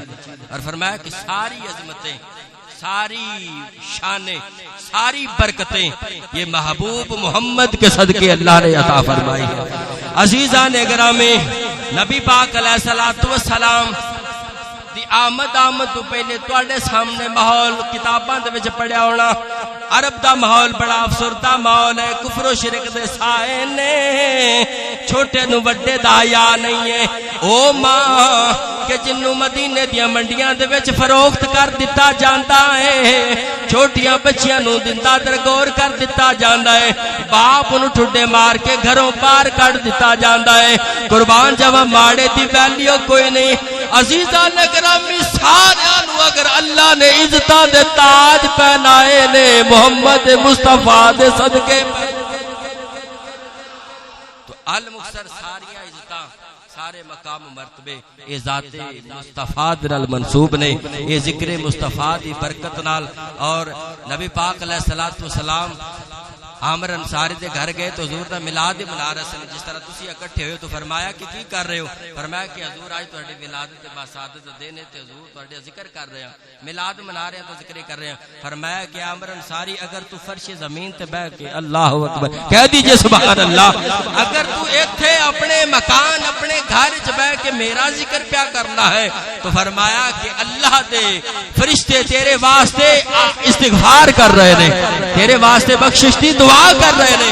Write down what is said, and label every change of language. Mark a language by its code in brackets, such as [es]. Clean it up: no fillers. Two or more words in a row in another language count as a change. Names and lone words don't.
[ur] اور فرمایا کہ ساری عظمتیں, ساری شانیں, ساری برکتیں یہ محبوب محمد کے صدقے اللہ نے عطا فرمائی ہے. [pa] عزیزان گرامی, نبی پاک [ar] علیہ الصلوۃ والسلام [pa] دی آمد تو پہلے تواڈے سامنے ماحول کتاباں دے وچ پڑھیا ہونا. عرب دا ماحول بڑا افسردہ ماحول ہے, کفر و شرک دے سائے نے, چھوٹے نو وڈے دا حیا نہیں ہے. او ماں کہ جنوں مدینے دیاں منڈیاں دے وچ فروخت کر دتا جاندا ہے, چھوٹیاں بچیاں نو دندا درگور کر دتا جاندا ہے, باپ نو ٹھڈے مار کے گھروں باہر کڈ دتا جاندا ہے. قربان جاواں ماڑے دی ویلیو کوئی نہیں. عزیزان گرامی, سارے نو اگر اللہ نے عزتاں دے تاج پہنائے نے محمد مصطفیٰ دے صدقے, تو المختصر ساریاں عزتاں, سارے مقام و مرتبے اے ذات مصطفیٰ نال منسوب نے, اے ذکر مصطفیٰ دی برکت نال. اور نبی پاک [ar] علیہ الصلوۃ والسلام [pa] عامر انصاری دے گھر گئے تو حضور دا میلاد منا رہے سن. جس طرح تسی اکٹھے ہوئے تو فرمایا کہ کی کر رہے ہو؟ فرمایا کہ حضور آج تہاڈی ولادت تے باسعادت دا دن ہے تے حضور تہاڈا ذکر کر رہے ہیں, میلاد منا رہے ہیں تو ذکر کر رہے ہیں. فرمایا کہ عامر انصاری اگر تو فرش زمین تے بیٹھ کے [ar] اللہ اکبر [pa] کہہ دیجئے [ar] سبحان اللہ, [pa] اگر تو ایتھے اپنے مکان اپنے گھر وچ بیٹھ کے میرا ذکر پیا کرنا ہے تو فرمایا کہ اللہ دے فرشتے تیرے واسطے استغفار کر رہے نے, تیرے واسطے بخشش دی دعا کر رہے نے.